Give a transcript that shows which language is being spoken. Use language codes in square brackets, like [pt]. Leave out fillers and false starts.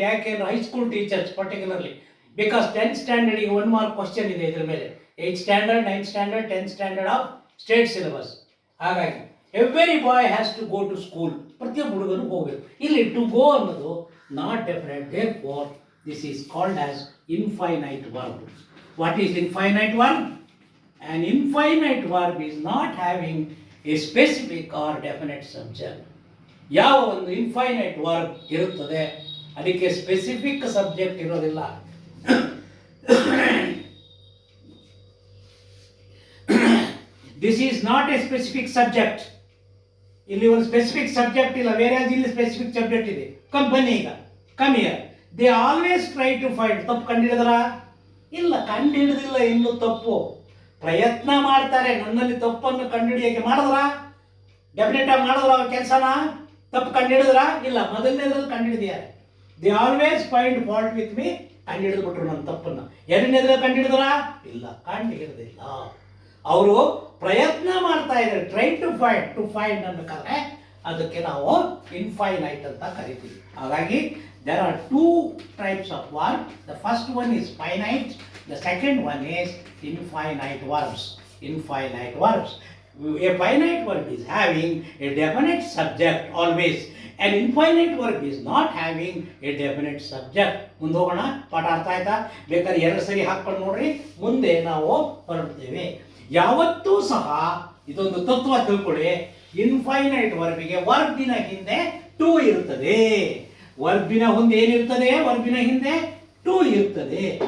[kn] ಯಾಕೆಂದ್ರೆ high school teachers particularly, because 10th ಸ್ಟ್ಯಾಂಡರ್ಡಿಗೆ 1 mark question ಇದೆ ಇದ್ರ ಮೇಲೆ. [en] 8th standard, 9th standard, 10th standard of state syllabus. ಹಾಗಾಗಿ every boy has to go to school. [kn] ಪ್ರತಿಯೊಬ್ಬ ಹುಡುಗನು ಹೋಗಬೇಕು. [en] ಇಲ್ಲಿ to go ಅನ್ನೋದು not definite. Therefore this is called as infinite verb. What is infinite verb? An infinite verb is not having a specific or definite subject. [kn] ಯಾವ ಒಂದು infinite verb ಇರುತ್ತದೆ ಅದಕ್ಕೆ specific subject ಇರೋದಿಲ್ಲ. [en] This is not a specific subject. [kn] ಇಲ್ಲಿ ಒಂದು specific subject ಇಲ್ಲ, ಬೇರೆ ಇಲ್ಲಿ ಸ್ಪೆಸಿಫಿಕ್ ಸಬ್ಜೆಕ್ಟ್ ಇದೆ. ಬನ್ನಿ ಈಗ, [en] Come here. They always try to find. [kn] ತಪ್ಪು ಕಂಡುಹಿಡಿದ್ರ? ಇಲ್ಲ, ಕಂಡುಹಿಡಿದಿಲ್ಲ, ಇನ್ನು ತಪ್ಪು ಪ್ರಯತ್ನ ಮಾಡ್ತಾರೆ. ನನ್ನಲ್ಲಿ ತಪ್ಪನ್ನು ಕಂಡುಹಿಡಿಯಕ್ಕೆ ಮಾಡಿದ್ರ? ಡೆಫಿನೆಟ್ ಆಗಿ ಮಾಡಿದ್ರ ಕೆಲಸನ? ತಪ್ಪು ಕಂಡುಹಿಡಿದ್ರ? ಇಲ್ಲ, ಮೊದಲನೇದ್ರಲ್ಲಿ ಕಂಡುಹಿಡಿದಿದ್ದಾರೆ. [en] They always find fault with me. [kn] ಕಂಡುಹಿಡಿದ್ಬಿಟ್ರು ನನ್ನ ತಪ್ಪನ್ನು. ಎರಡನೇದ್ರಲ್ಲಿ ಕಂಡುಹಿಡಿದ್ರ? ಇಲ್ಲ, ಕಂಡುಹಿಡಿದಿಲ್ಲ. ಅವರು ಪ್ರಯತ್ನ ಮಾಡ್ತಾ ಇದ್ದಾರೆ. [en] try to find [kn] ಅನ್ಬೇಕಾದ್ರೆ ಅದಕ್ಕೆ ನಾವು ಇನ್ಫೈನೈಟ್ ಅಂತ ಕರಿತೀವಿ. ಹಾಗಾಗಿ [en] there are two types of verb. The first one is finite. The second one is infinite verbs. Infinite verbs. A finite verb is having a definite subject always. An infinite verb is not having a definite subject. [kn] ಮುಂದೆ ಹೋಗೋಣ. ಪಾಠ ಅರ್ಥ ಆಯ್ತಾ? ಬೇಕಾದ್ರೆ 2 ಸರಿ ಹಾಕೊಂಡು ನೋಡ್ರಿ, ಮುಂದೆ ನಾವು ಹೊರಡ್ತೇವೆ. ಯಾವತ್ತೂ ಸಹ ಇದೊಂದು ತತ್ವ ತಿಳ್ಕೊಳ್ಳಿ. ಇನ್ಫೈನೈಟ್ ವರ್ಬಿಗೆ ವರ್ಬಿನ ಹಿಂದೆ ಟು ಇರುತ್ತದೆ. ವರ್ಬಿನ ಮುಂದೆ ಏನಿರ್ತದೆ? ವರ್ಬಿನ ಹಿಂದೆ ಟು ಇರ್ತದೆ.